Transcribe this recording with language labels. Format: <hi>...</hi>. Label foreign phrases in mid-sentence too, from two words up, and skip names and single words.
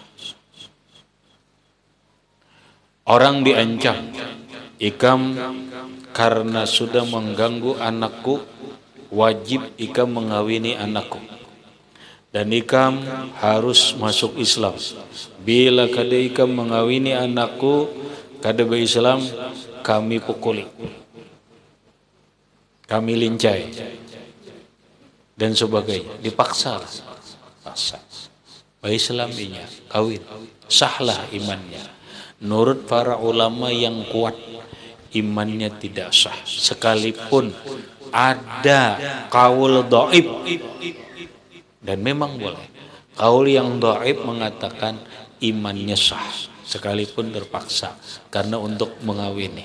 <bjn>Orang diancam, ikam karena sudah mengganggu anakku, wajib ikam mengawini anakku, dan ikam harus masuk Islam. Bila kada ikam mengawini anakku, kada berislam, kami pukuli, kami lincai, dan sebagainya. Dipaksa, paksa. Islamnya kawin, sahlah imannya.</bjn> <id>Menurut para ulama yang kuat, imannya tidak sah sekalipun ada kaul dhaif, dan memang boleh kaul yang dhaif mengatakan imannya sah sekalipun terpaksa karena untuk mengawini.</id>